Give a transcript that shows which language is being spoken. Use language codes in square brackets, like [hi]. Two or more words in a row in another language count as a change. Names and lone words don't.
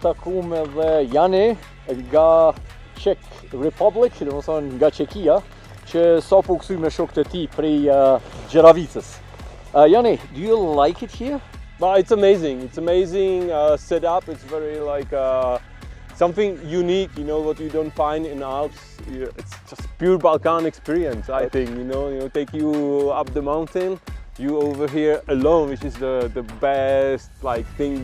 [sq] takum edhe Jani nga Czech Republic, dhe më thonë nga Çekia, që sa po kësuj me shokët e tij prej Gjeravicës. [en] Jani, do you like it here? It's amazing. It's amazing set up. It's very like something unique. You know what you don't find in Alps. It's just pure Balkan experience. I think take you up the mountain. You over here alone, which is the best like thing.